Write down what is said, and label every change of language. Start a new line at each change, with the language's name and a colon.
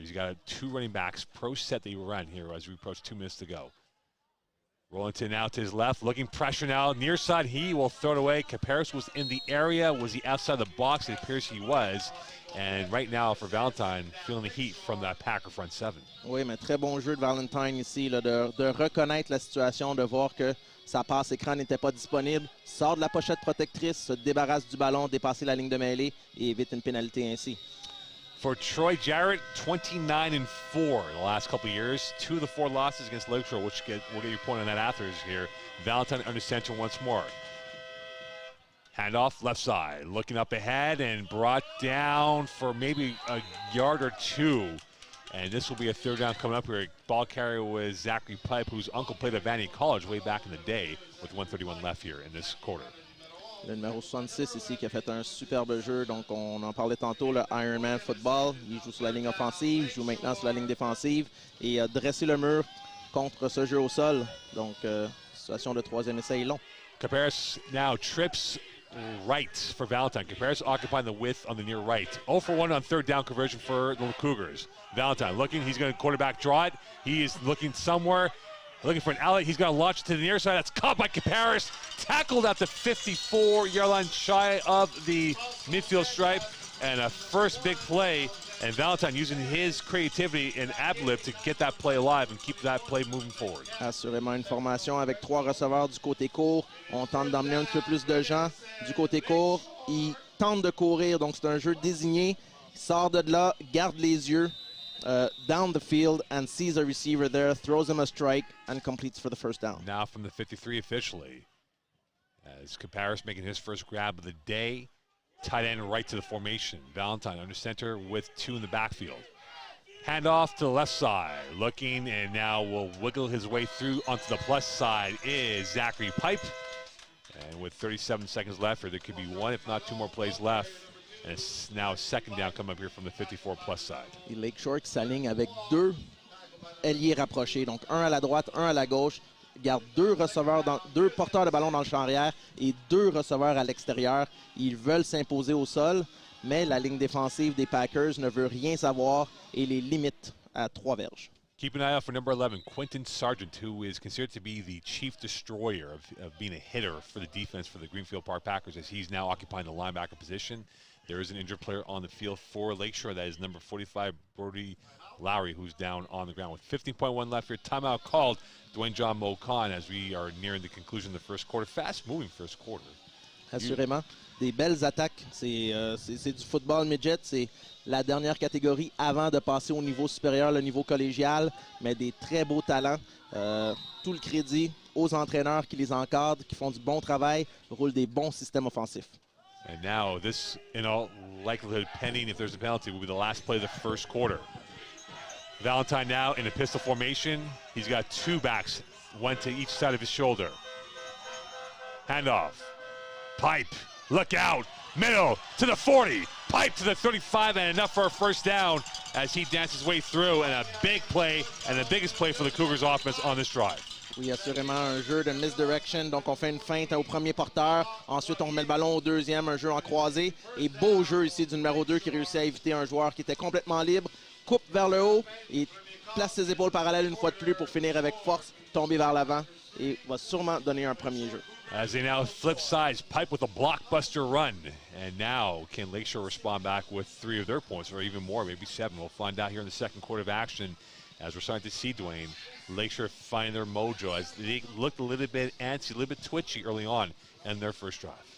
English: He's got 2 running backs, pro set that he will run here as we approach 2 minutes to go. Rollington now to his left, looking pressure now. Near side, he will throw it away. Caparis was in the area. Was he outside the box? It appears he was. And right now for Valentine, feeling the heat from that Packer front 7.
French: Oui, mais très bon jeu de Valentine ici, là, de reconnaître la situation, de voir que sa passe écran n'était pas disponible. Sort de la pochette protectrice, se débarrasse du ballon, dépasser la ligne de mêlée et évite une pénalité ainsi.
English: For Troy Jarrett, 29-4 in the last couple of years. 2 of the 4 losses against Lakeshore, which we'll get your point on that after here. Valentine under center once more. Handoff left side, looking up ahead and brought down for maybe a yard or 2. And this will be a 3rd down coming up here. Ball carrier was Zachary Pipe, whose uncle played at Vandy College way back in the day, with 1:31 left here in this quarter.
French: Le numéro 66 ici qui a fait un superbe jeu. Donc, on en parlait tantôt, le Ironman football. Il joue sur la ligne offensive, il joue maintenant sur la ligne défensive. Et a dressé le mur contre ce jeu au sol. Donc, situation de 3e essai long.
English: Caparis now trips right for Valentine. Caparis occupying the width on the near right. 0 for 1 on 3rd down conversion for the Cougars. Valentine looking, he's going to quarterback draw it. He is looking somewhere. Looking for an outlet. He's going to launch it to the near side. That's caught by Caparis. Tackled at the 54-yard line, shy of the midfield stripe. And a first big play And Valentine using his creativity and ad-lib to get that play alive and keep that play moving forward.
French: Assurément une formation avec 3 receveurs du côté court. On tente d'emmener un petit peu plus de gens du côté court. Il tente de courir, donc c'est un jeu désigné. Il sort de là, garde les yeux
English: down the field and sees a receiver there, throws him a strike and completes for the first down. Now from the 53 officially, as Caparis making his first grab of the day. Tight end right to the formation. Valentine under center with 2 in the backfield. Handoff to the left side. Looking and now will wiggle his way through onto the plus side is Zachary Pipe. And with 37 seconds left, or there could be 1 if not 2 more plays left. And it's now second down coming up here from the 54 plus side.
French: Et Lakeshore qui s'aligne avec 2 ailiers rapprochés. Donc un à la droite, un à la gauche. Garde 2 receveurs, 2 porteurs de ballon dans le champ arrière et 2 receveurs à l'extérieur. Ils veulent s'imposer au sol, mais la ligne défensive des Packers ne veut rien savoir et les limite à 3 verges.
English: Keep an eye out for number 11, Quentin Sargent, who is considered to be the chief destroyer of being a hitter for the defense for the Greenfield Park Packers, as he's now occupying the linebacker position. There is an injured player on the field for Lakeshore. That is number 45, Brody Lowry, who's down on the ground with 15.1 left here. Timeout called. Dwayne John Mocan as we are nearing the conclusion of the first quarter. Fast-moving first quarter.
French: Assurément. Des belles attaques. C'est du football midget. C'est la dernière catégorie avant de passer au niveau supérieur, le niveau collégial. Mais des très beaux talents. Tout le crédit aux entraîneurs qui les encadrent, qui font du bon travail, roulent des bons systèmes offensifs.
English: And now this, in all likelihood, pending if there's a penalty, will be the last play of the first quarter. Valentine now in a pistol formation. He's got 2 backs, 1 to each side of his shoulder. Handoff. Pipe. Look out. Middle to the 40. Pipe to the 35, and enough for a first down as he dances his way through. And a big play, and the biggest play for the Cougars offense on this drive.
French: Oui, assurément un jeu de misdirection. Donc, on fait une feinte au premier porteur. Ensuite, on remet le ballon au deuxième, un jeu en croisé. Et beau jeu ici du numéro 2 qui réussit à éviter un joueur qui était complètement libre. Coupe vers le haut et place ses épaules parallèles une fois de plus pour finir avec force, tomber vers l'avant et va sûrement donner un premier jeu.
English: As they now flip sides, Pipe with a blockbuster run. And now can Lakeshore respond back with 3 of their points, or even more, maybe 7. We'll find out here in the second quarter of action as we're starting to see, Dwayne, Lakeshore find their mojo as they looked a little bit antsy, a little bit twitchy early on in their first drive.